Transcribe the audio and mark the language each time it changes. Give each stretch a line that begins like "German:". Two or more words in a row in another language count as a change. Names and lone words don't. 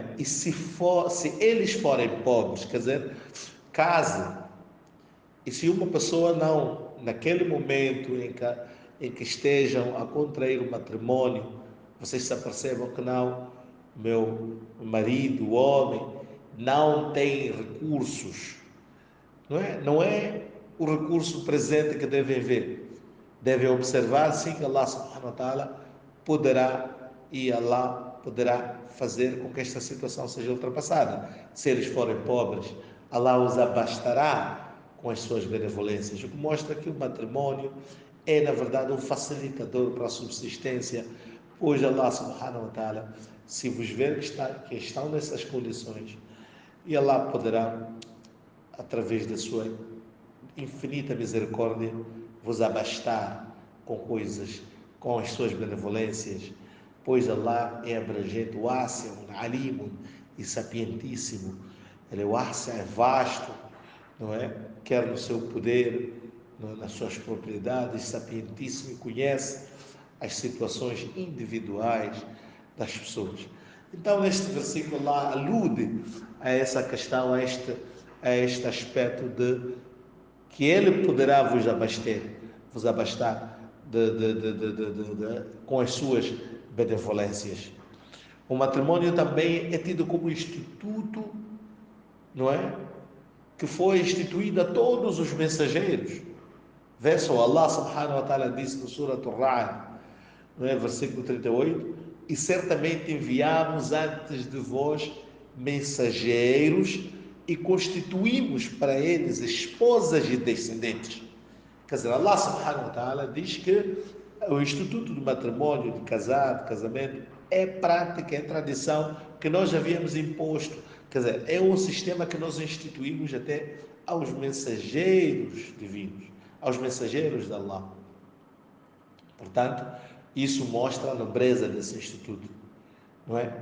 Portuguese: E se eles forem pobres, quer dizer, case, e se uma pessoa não, naquele momento em que estejam a contrair o matrimônio, vocês se apercebam que não, meu marido, o homem, não tem recursos, não é? Não é o recurso presente que devem ver. Devem observar, sim, que Allah
Arabic: سبحانه وتعالى
Portuguese: poderá, e Allah poderá fazer com que esta situação seja ultrapassada. Se eles forem pobres, Allah os abastará com as suas benevolências, o que mostra que o matrimônio é, na verdade, um facilitador para a subsistência, pois Allah
Arabic: سبحانه وتعالى,
Portuguese: se vos ver que estão nessas condições, e Allah poderá, através da sua infinita misericórdia, vos abastar com coisas, com as suas benevolências, pois Allah é abrangente,
Arabic: واسع عليم
Portuguese: e sapientíssimo. Ele é wasi', é vasto, não é? Quer no seu poder, nas suas propriedades, sapientíssimo, e conhece as situações individuais das pessoas. Então, neste versículo lá alude a essa questão, a este aspecto de que Ele poderá vos abastar com as suas benevolências. O matrimônio também é tido como instituto, não é? Que foi instituído a todos os mensageiros. Vê só, Allah
Arabic: سبحانه وتعالى
Portuguese: disse no Surat Ar-Ra'd, não é? Versículo 38, e certamente enviamos antes de vós mensageiros e constituímos para eles esposas e descendentes. Quer dizer, Allah
Arabic: سبحانه وتعالى
Portuguese: diz que o instituto do matrimônio, de casar, de casamento, é prática, é tradição que nós havíamos imposto. Quer dizer, é um sistema que nós instituímos até aos mensageiros divinos, aos mensageiros de Allah. Portanto, isso mostra a nobreza desse instituto, não é?